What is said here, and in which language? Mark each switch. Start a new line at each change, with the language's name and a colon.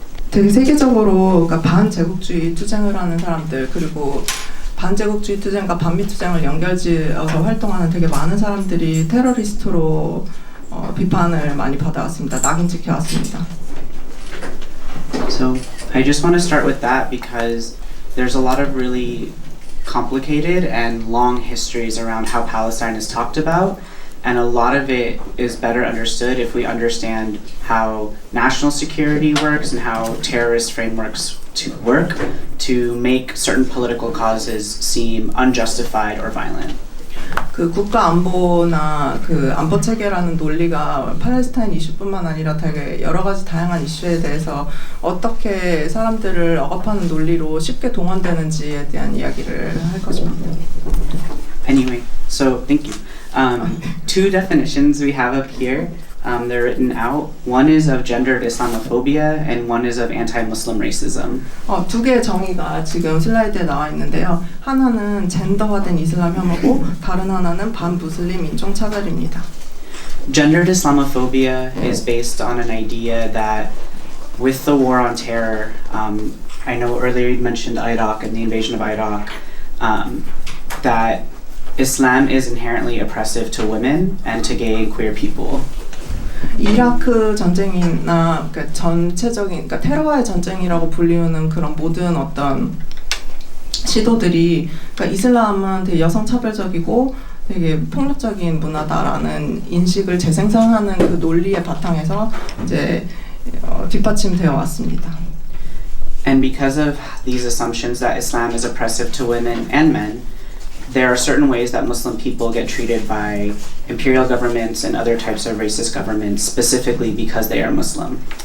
Korean: 되게 세계적으로 그러니까 반제국주의 투쟁을 하는 사람들 그리고 반제국주의 투쟁과 반미 투쟁을 연결지어서 활동하는 되게 많은 사람들이 테러리스트로 비판을 많이 받아왔습니다. 낙인 찍혀왔습니다.
English: So I just want to start with that because there's a lot of really complicated and long histories around how Palestine is talked about, and a lot of it is better understood if we understand how national security works and how terrorist frameworks work to make certain political causes seem unjustified or violent.
Korean: 그 국가 안보나 그 안보 체계라는 논리가 팔레스타인 이슈뿐만 아니라 되게 여러 가지 다양한 이슈에 대해서 어떻게 사람들을 억압하는 논리로 쉽게 동원되는지에 대한 이야기를 할 것입니다.
English: Anyway, so thank you. Two definitions we have up here. They're written out. One is of gendered Islamophobia and one is of anti-Muslim racism.
Korean: 두 개의 정의가 지금 슬라이드에 나와 있는데요. 하나는 젠더화된 이슬람 혐오고 다른 하나는 반무슬림 인종 차별입니다.
English: Gendered Islamophobia is based on an idea that with the war on terror, I know earlier you mentioned Iraq and the invasion of Iraq, that Islam is inherently oppressive to women and to gay and queer people.
Korean: 이라크 전쟁이나 그러니까 전체적인 그러니까 테러와의 전쟁이라고 불리우는 그런 모든 어떤 시도들이 그러니까 이슬람은 되게 여성 차별적이고 되게 폭력적인 문화다라는 인식을 재생산하는 그 논리의 바탕에서 이제 뒷받침되어 왔습니다.
English: And because of these assumptions that Islam is oppressive to women and men, there are certain ways that Muslim people get treated by imperial governments and other types of racist governments specifically because they are Muslim.